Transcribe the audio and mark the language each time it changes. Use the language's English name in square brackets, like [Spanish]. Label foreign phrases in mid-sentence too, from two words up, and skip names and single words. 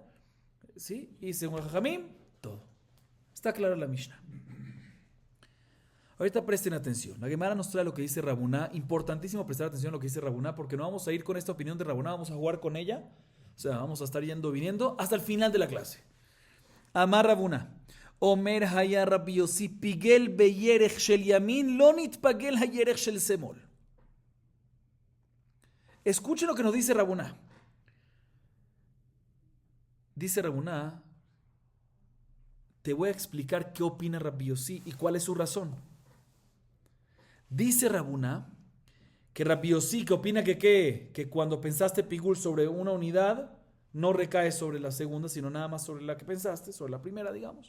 [Spanish] ¿Sí? Y según Jajamim, todo. Está clara la Mishnah. Ahorita presten atención. La Gemara nos trae lo que dice Rabuná. Importantísimo prestar atención a lo que dice Rabuná, porque no vamos a ir con esta opinión de Rabuná, vamos a jugar con ella. O sea, vamos a estar yendo, viniendo hasta el final de la clase. Amar Rabuná. [Hebrew] אומר היה רבי יוסי פיגל בירך של ימין לא נתפגל הירך של שמאל. [Spanish] Escuchen lo que nos dice Rabuná. Dice Rabuná, te voy a explicar qué opina Rabbi Yossi y cuál es su razón. Dice Rabuná que Rabbi Yossi, que opina que cuando pensaste pigul sobre una unidad, no recae sobre la segunda, sino nada más sobre la que pensaste, sobre la primera, digamos.